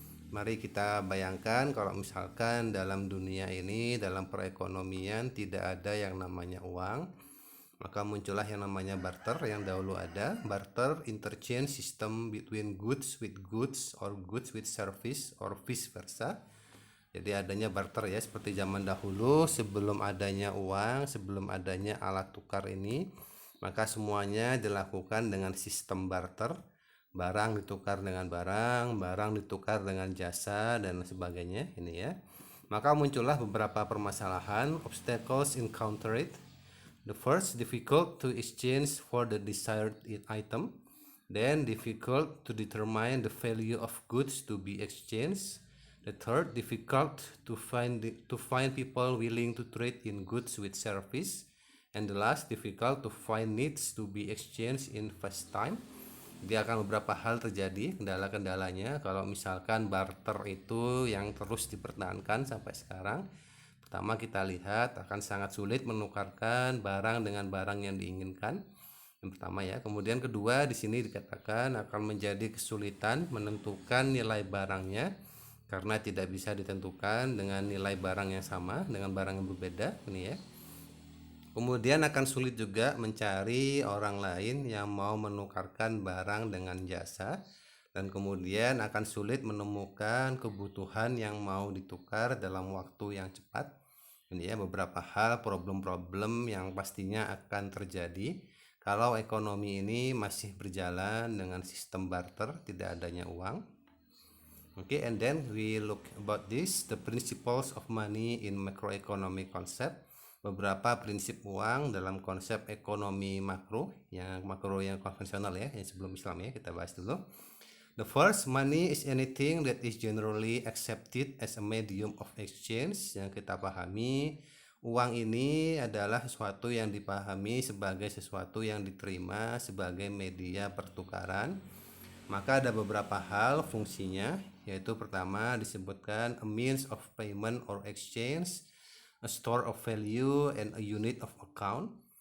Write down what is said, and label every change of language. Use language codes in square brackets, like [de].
[id] Mari kita bayangkan kalau misalkan dalam dunia ini, dalam perekonomian tidak ada yang namanya uang, maka muncullah yang namanya barter. Yang dahulu ada barter, [en] interchange system between goods with goods or goods with service or vice versa. [id] Jadi adanya barter ya, seperti zaman dahulu sebelum adanya uang, sebelum adanya alat tukar ini, maka semuanya dilakukan dengan sistem barter. Barang ditukar dengan barang, barang ditukar dengan jasa dan sebagainya ini ya. Maka muncullah beberapa permasalahan, [en] obstacles encountered. The first, difficult to exchange for the desired item. Then difficult to determine the value of goods to be exchanged. The third, difficult to find people willing to trade in goods with service. And the last, difficult to find needs to be exchanged in fast time. [id] Jadi akan beberapa hal terjadi kendala-kendalanya kalau misalkan barter itu yang terus dipertahankan sampai sekarang. Pertama, kita lihat akan sangat sulit menukarkan barang dengan barang yang diinginkan. Yang pertama ya. Kemudian kedua, di sini dikatakan akan menjadi kesulitan menentukan nilai barangnya karena tidak bisa ditentukan dengan nilai barang yang sama dengan barang yang berbeda ini ya. Kemudian akan sulit juga mencari orang lain yang mau menukarkan barang dengan jasa, dan kemudian akan sulit menemukan kebutuhan yang mau ditukar dalam waktu yang cepat. Ini ya beberapa hal problem-problem yang pastinya akan terjadi kalau ekonomi ini masih berjalan dengan sistem barter, tidak adanya uang. [en] Okay, and then we look about this, the principles of money in macroeconomic concept. [id] Beberapa prinsip uang dalam konsep ekonomi makro yang konvensional ya, yang sebelum Islam ya, kita bahas dulu. [en] The first, money is anything that is generally accepted as a medium of exchange. [id] Yang kita pahami, uang ini adalah sesuatu yang dipahami sebagai sesuatu yang diterima sebagai media pertukaran. Maka ada beberapa hal fungsinya, yaitu pertama disebutkan [en] a means of payment or exchange, a store of value, and a unit of account.